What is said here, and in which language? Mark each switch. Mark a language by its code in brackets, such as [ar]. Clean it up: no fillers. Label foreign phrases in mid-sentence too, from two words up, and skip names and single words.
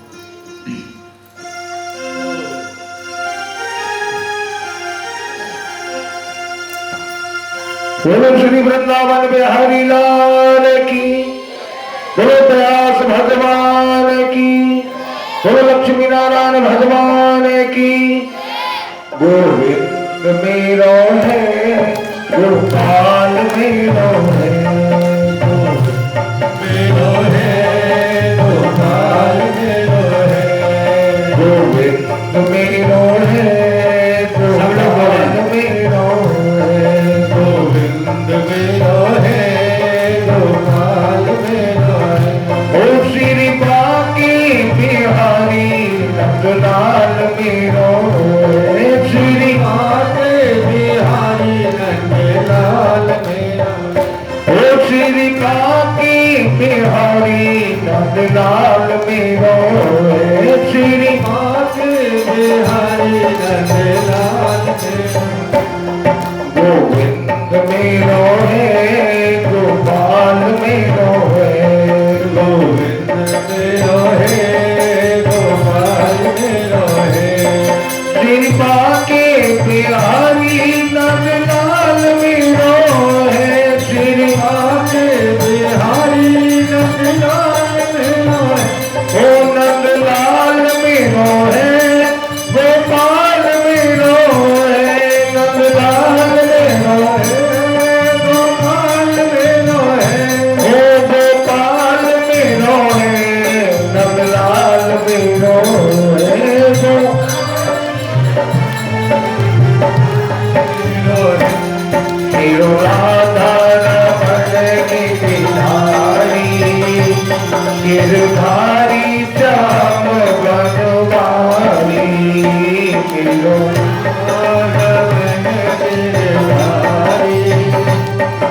[hi] बोलो श्री वृंदावन बिहारी लाल की, बोलो व्यास भगवान की, बोलो लक्ष्मी नारायण भगवान की। [bra] गोविंद मेरो है, गोपाल मेरो है, मेरो है गोपाल मेरो है, गोविंद मेरो है, गोपाल मेरो है, गोविंद मेरो है गोपाल मेरो है। ओ श्री बाकी बिहारी नंदलाल मेरो है, श्री आते बिहारी नंदलाल मेरो, ओ श्री बाकी बिहारी नंदलाल मेरो है, श्री आते बिहारी नंदलाल मेरो, गोविंद मेरो है, गोपाल मेरो है, गोविंद मेरो है गोपाल मेरो है, श्री बाकी बिहारी नंदलाल मेरो है, श्री आते बिहारी नंदलाल मेरो है, ओ नंदलाल मेरो है, गोपाल मेरो है, नंदलाल मेरो है, गोपाल मेरो है, ओ गोपाल मेरो है, नंदलाल मेरो है, मेरो राधा रमण की बिहारी गिरधारी श्याम बनवारी, मेरो